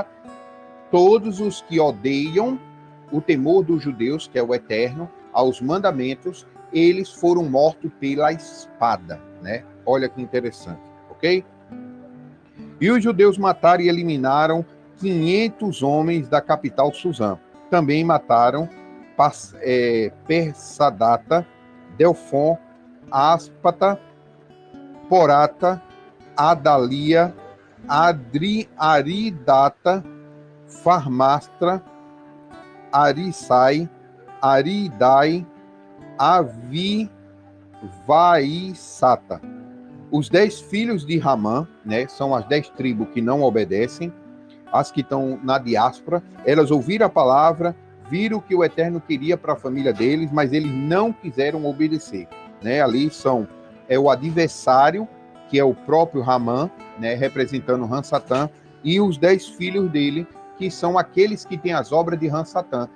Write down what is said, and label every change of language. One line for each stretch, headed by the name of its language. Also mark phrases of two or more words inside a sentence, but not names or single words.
Portuguese: Todos os que odeiam o temor dos judeus, que é o eterno, aos mandamentos, eles foram mortos pela espada, né? Olha que interessante, ok? E os judeus mataram e eliminaram 500 homens da capital Suzã. Também mataram Persadata, Delfon, Áspata, Porata, Adalia, Aridata, Farmastra, Arisai, Aridai, Avivaisata. Os 10 filhos de Ramã, né, são as 10 tribos que não obedecem, as que estão na diáspora, elas ouviram a palavra, viram o que o Eterno queria para a família deles, mas eles não quiseram obedecer, né? Ali é o adversário, que é o próprio Ramã, né, representando Hansatã, e os 10 filhos dele, que são aqueles que têm as obras de Hansatã.